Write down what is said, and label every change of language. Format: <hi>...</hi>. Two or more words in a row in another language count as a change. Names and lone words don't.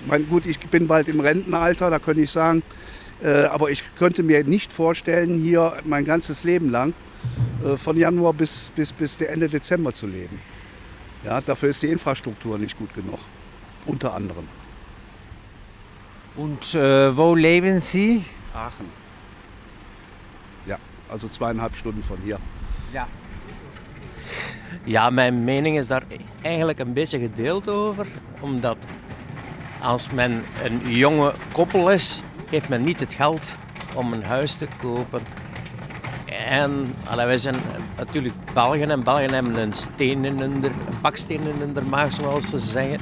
<de>Gut, ich bin bald im Rentenalter, da könnte ich sagen, aber ich könnte mir nicht vorstellen, hier mein ganzes Leben lang von Januar bis Ende Dezember zu leben. Ja, dafür ist die Infrastruktur nicht gut genug, unter anderem. Und wo leben Sie? Aachen. Ja, also 2,5 Stunden van hier. Ja.</de> <nl>Ja, mijn mening is daar eigenlijk een beetje gedeeld over. Omdat als men een jonge koppel is, heeft men niet het geld om een huis te kopen. En wij zijn natuurlijk Belgen, en Belgen hebben een baksteen in hun maag, zoals ze zeggen.</nl>